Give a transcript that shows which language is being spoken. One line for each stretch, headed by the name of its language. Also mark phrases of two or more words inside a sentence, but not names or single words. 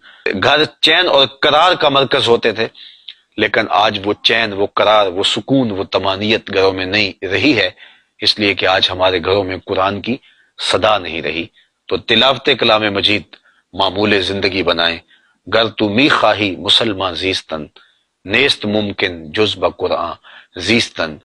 Urdu: گھر چین اور قرار کا مرکز ہوتے تھے، لیکن آج وہ چین، وہ قرار، وہ سکون، وہ طمانینت گھروں میں نہیں رہی ہے، اس لیے کہ آج ہمارے گھروں میں قرآن کی صدا نہیں رہی۔ تو تلاوت کلام مجید معمول زندگی بنائیں۔
Persian: گر تو می خواہی مسلمان زیستن، نیست ممکن جز بقرآن زیستن۔